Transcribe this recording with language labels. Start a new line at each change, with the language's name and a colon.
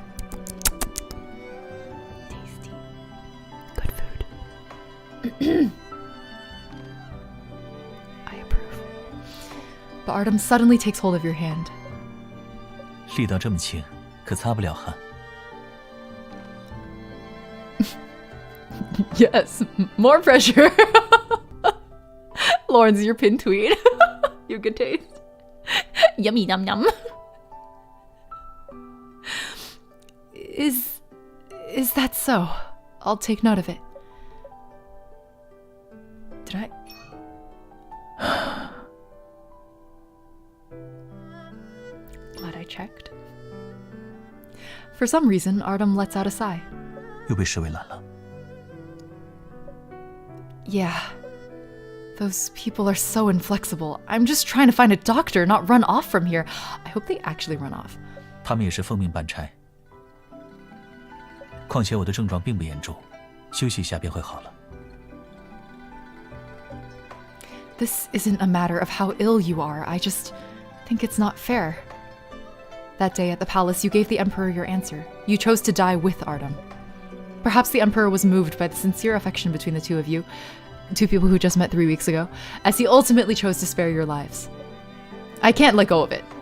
English: Tasty. Good food. I approve. But Artem suddenly takes hold of your hand.
Chinese: 力道这么轻，可擦不了汗。
English: Yes, more pressure. Lawrence, your pin tweet. You have good taste. Yummy yum yum. Is that so? I'll take note of it. Did I? Glad I checked. For some reason, Artem lets out a sigh.
Chinese: 又被视为懒了。
English: Yeah. Those people are so inflexible. I'm just trying to find a doctor, not run off from here. I hope they actually run off.
Chinese: 他们也是奉命办差。况且我的症状并不严重，休息一下便会好了。
English: This isn't a matter of how ill you are. I just think it's not fair. That day at the palace, you gave the Emperor your answer. You chose to die with Artem. Perhaps the Emperor was moved by the sincere affection between the two of you, two people who just met 3 weeks ago, as he ultimately chose to spare your lives. I can't let go of it.